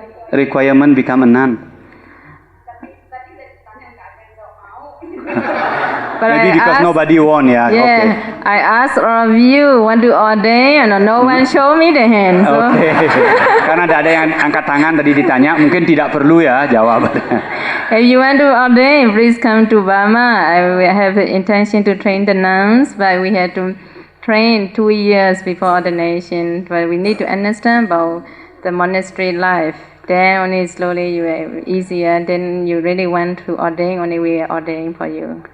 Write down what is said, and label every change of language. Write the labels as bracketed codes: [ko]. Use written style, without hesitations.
[en] Requirement become a nun. Maybe because nobody want ya. Yeah, okay. I asked all of you want to ordain, and no one show me the hand. So. [id] Oke. Karena ada yang angkat tangan tadi ditanya, mungkin tidak perlu ya jawab. [en] If you want to ordain, please come to Burma. I have the intention to train the nuns, but we had to train 2 years before ordination. But we need to understand about the monastery life. Then only slowly you are easier. Then you really want to ordain, only we are ordaining for you.